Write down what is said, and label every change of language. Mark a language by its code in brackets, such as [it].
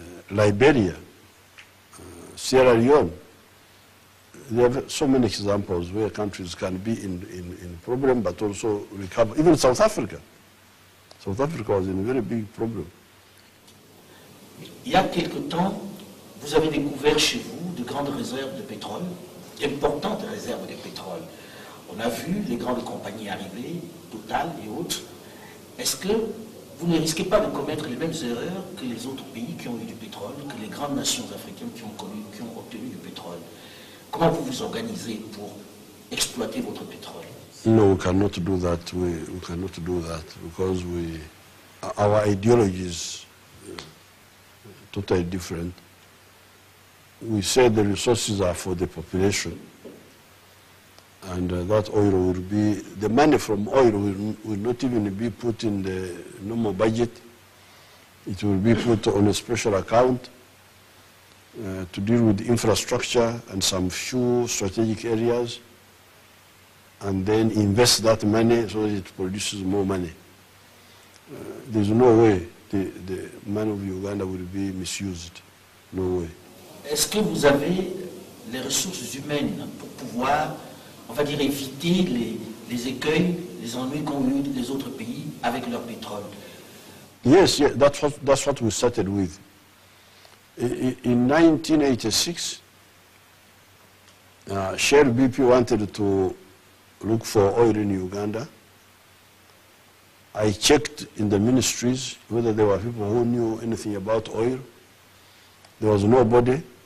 [en] Liberia, Sierra Leone. There are so many examples where countries can be in problem but also recover. Even South Africa. South Africa was in a very big problem. [fr] Il y a quelque temps, vous avez découvert chez vous de grandes réserves de pétrole, d'importantes réserves de pétrole. On a vu les grandes compagnies arriver, Total et autres. est-ce que vous ne risquez pas de commettre les mêmes erreurs que les autres pays qui ont eu du pétrole, que les grandes nations africaines qui ont obtenu du pétrole? Comment vous vous organisez pour exploiter votre pétrole? [en] No, we cannot do that. We cannot do that because our ideology is totally different. We say the resources are for the population, and that oil will be, the money from oil will not even be put in the normal budget. It will be put on a special account to deal with infrastructure and some few strategic areas, and then invest that money so that it produces more money. There's no way the money of Uganda will be misused. No way. [fr] Est-ce que vous avez les ressources humaines pour pouvoir, on va dire, éviter les écueils, les ennuis qu'ont eu les autres pays avec leur pétrole? [en] Yes, yeah, that's what we started with. In 1986, Shell BP wanted to look for oil in Uganda. I checked in the ministries whether there were people who knew anything about oil. There was nobody.